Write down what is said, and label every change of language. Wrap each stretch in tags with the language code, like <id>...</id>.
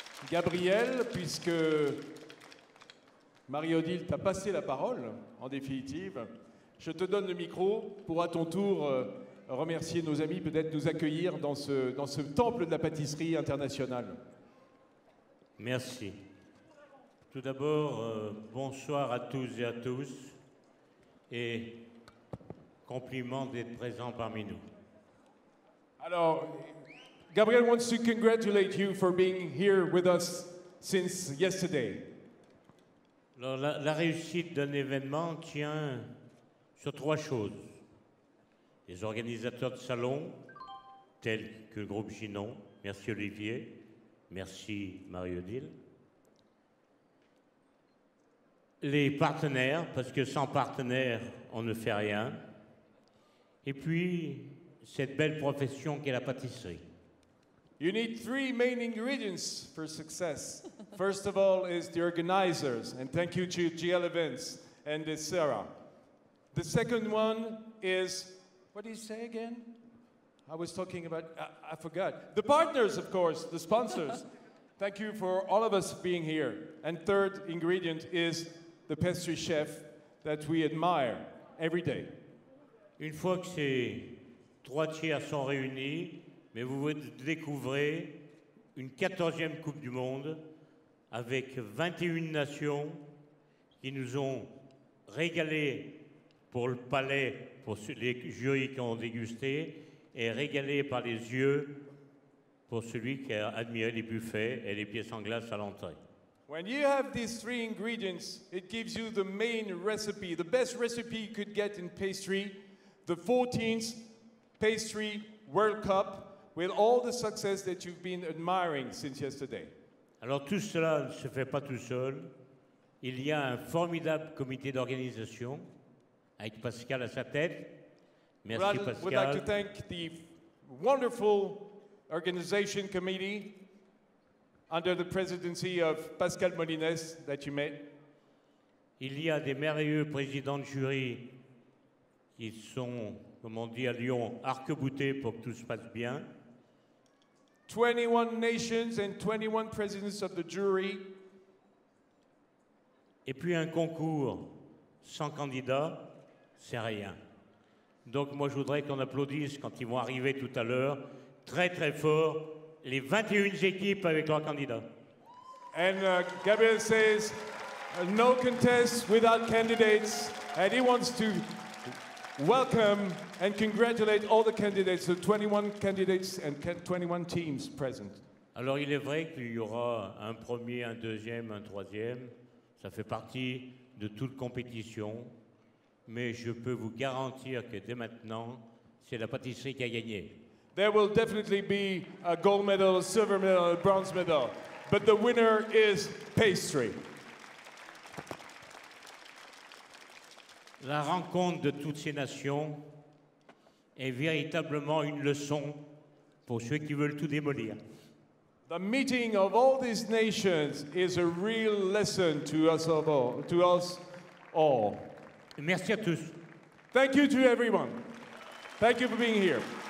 <fr>Gabriel, puisque Marie-Odile t'a passé la parole, en définitive, je te donne le micro pour à ton tour remercier nos amis, peut-être nous accueillir dans ce temple de la pâtisserie internationale. Merci. Tout d'abord, bonsoir à tous et à tous et compliment d'être présent parmi nous.</fr> <en>Alors, Gabriel wants to congratulate you for being here with us since yesterday.</en> <fr>Alors, la réussite d'un événement tient sur 3 choses. Les organisateurs de salon, tels que le groupe Ginon, merci Olivier, merci Marie-Odile. Les partenaires, parce que sans partenaires, on ne fait rien. et puis cette belle profession qu'est la pâtisserie.</fr> <en>You need three main ingredients for success. First of all is the organizers, and thank you to GL Events and Sarah. The second one is, what did you say again? I was talking about, I forgot. The partners, of course, the sponsors. Thank you for all of us being here. And third ingredient is the pastry chef that we admire every day.</en> <fr>Une fois que ces trois tiers sont réunis, mais vous découvrez une 14e Coupe du Monde avec 21 nations qui nous ont régalés pour le palais, pour les jurys qui ont dégusté, et régalés par les yeux pour celui qui a admiré les buffets et les pièces en glace à l'entrée.</fr> <en>When you have these three ingredients, it gives you the main recipe, the best recipe you could get in pastry, the 14th Pastry World Cup, with all the success that you've been admiring since yesterday.</en> <fr>Alors tout cela ne se fait pas tout seul. Il y a un formidable comité d'organisation avec Pascal à sa tête. Merci Pascal.</fr> <en>We'd like to thank the wonderful organization committee under the presidency of Pascal Molines that you met.</en> <fr>Il y a des merveilleux présidents de jury qui sont, comme on dit à Lyon, arc-boutés pour que tout se passe bien.</fr> <en>21 nations and 21 presidents of the jury.</en> <fr>Et puis un concours sans candidat, c'est rien. Donc moi je voudrais qu'on applaudisse quand ils vont arriver tout à l'heure, très très fort, les 21 équipes avec leurs candidats.</fr> <en>And Gabriel says, no contest without candidates, and he wants to welcome and congratulate all the candidates, the 21 candidates and 21 teams present.</en> <fr>Alors il est vrai qu'il y aura un premier, un deuxième, un troisième, ça fait partie de toute compétition, mais je peux vous garantir que dès maintenant, c'est la pâtisserie qui a gagné.</fr> <en>There will definitely be a gold medal, a silver medal, a bronze medal, but the winner is pastry.</en> <fr>La rencontre de toutes ces nations est véritablement une leçon pour ceux qui veulent tout démolir.</fr> <en>The meeting of all these nations is a real lesson to us all.</en> <fr>Merci à tous.</fr> <en>Thank you to everyone. Thank you for being here.</en>